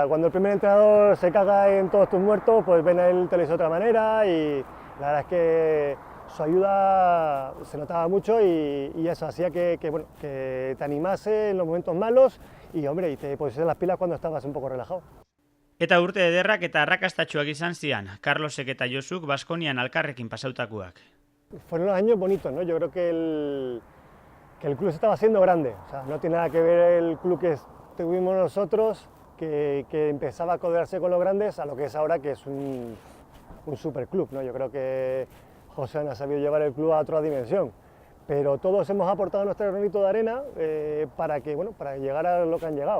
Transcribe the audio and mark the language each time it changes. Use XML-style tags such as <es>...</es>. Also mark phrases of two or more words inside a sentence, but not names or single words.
<es>Cuando el primer entrenador se caga en todos tus muertos, pues ven a él, te lo dice de otra manera y la verdad es que su ayuda se notaba mucho y eso hacía que te animase en los momentos malos y hombre, y te pusieras las pilas cuando estabas un poco relajado.</es> <eu>Eta urte ederrak eta arrakastatsuak izan zian, Carlosek eta Josuk Baskonian alkarrekin pasautakoak.</eu> <es>Fueron los años bonitos, ¿no? Yo creo que el club se estaba haciendo grande, o sea, no tiene nada que ver el club que tuvimos nosotros, que empezaba a codearse con los grandes, a lo que es ahora, que es un superclub, ¿no? Yo creo que José ha sabido llevar el club a otra dimensión, pero todos hemos aportado nuestro granito de arena para llegar a lo que han llegado.</es>